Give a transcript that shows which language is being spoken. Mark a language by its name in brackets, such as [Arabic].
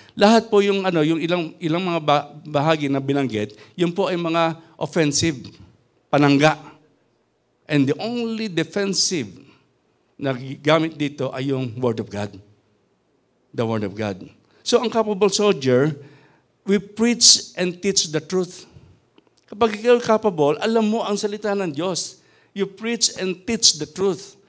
[Filipino] Lahat po yung ilang mga bahagi na binanggit, yun po ay mga offensive, panangga. [English] And the only defensive [Filipino] na gamit dito ay yung [English] Word of God. The Word of God. So ang capable soldier, we preach and teach the truth. [Filipino] Kapag ikaw capable, alam mo ang salita ng Diyos. [English] You preach and teach the truth.